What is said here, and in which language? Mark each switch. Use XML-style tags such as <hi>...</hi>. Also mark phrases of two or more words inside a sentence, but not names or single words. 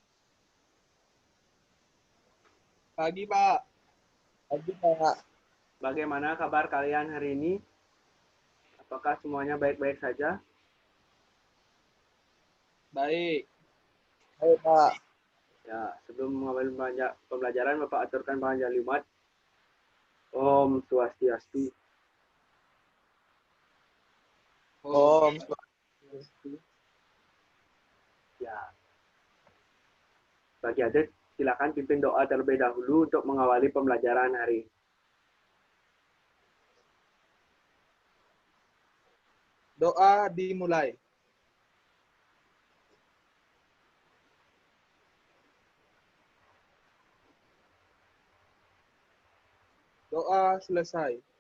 <id>Pagi, Pak. Pagi, Pak. Bagaimana kabar kalian hari ini? Apakah semuanya baik-baik saja? Baik. Baik, Pak. Ya, sebelum mengawali pembelajaran, Bapak aturkan</id> <ban>panganjali umat. Om Swastiastu. Om Swastiastu.</ban> <id>Ya. Bagi adik, silakan pimpin doa terlebih dahulu untuk mengawali pembelajaran hari. Doa dimulai. Doa selesai.</id>